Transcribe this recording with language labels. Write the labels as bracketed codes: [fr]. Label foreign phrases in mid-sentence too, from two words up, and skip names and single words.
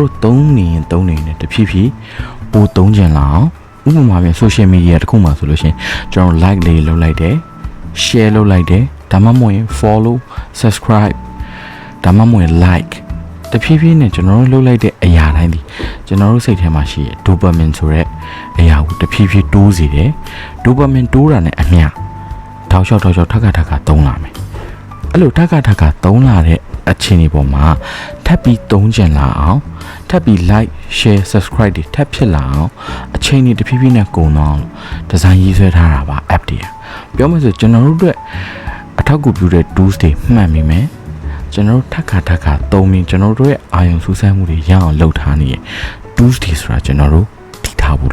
[my] တို့သုံးနေတဖြည်းဖြည်းပိုသုံးကြလာအောင်ဥပမာပြန် social media တစ်ခုမှာဆိုလို့ရှိရင်ကျွန်တော် like လေးလုပ်လိုက်တယ် share လုပ်လိုက်တယ်ဒါမှမဟုတ်ရင် [en] follow subscribe [my] ဒါမှမဟုတ်ရင် like တဖြည်းဖြည်းနဲ့ကျွန်တော်တို့လုပ်လိုက်တဲ့အရာတိုင်းဒီကျွန်တော်တို့စိတ်ထဲမှာရှိတဲ့ dopamine ဆိုတဲ့အရာကိုတဖြည်းဖြည်းတိုးစေတယ် dopamine တိုးတာနဲ့အမျှထောက်လျှောက်ထပ်ခါသုံးလာမယ်အဲ့လိုထပ်ခါသုံးလာတဲ့အခြေအနေပေါ်မှာထပ်ပြီးသုံးကျင်လာ အောင်ထပ်ပြီး [en] like share subscribe [my] တွေထပ်ဖြစ်လာအောင်အချိန်တွေတဖြည်းဖြည်းနဲ့ကုန်သွားအောင်ဒီဇိုင်းရေးဆွဲထားတာပါ app တွေပြောမှဆိုကျွန်တော်တို့အတွက်အထောက်အကူပြုတဲ့ tools တွေ မှတ်မိမယ်ကျွန်တော်တို့ထပ်ခါသုံးပြီးကျွန်တော်တို့ရဲ့အာရုံစူးစမ်းမှုတွေရအောင်လုပ်ထားနေရ tools တွေဆိုတာကျွန်တော်တို့သိထားဖို့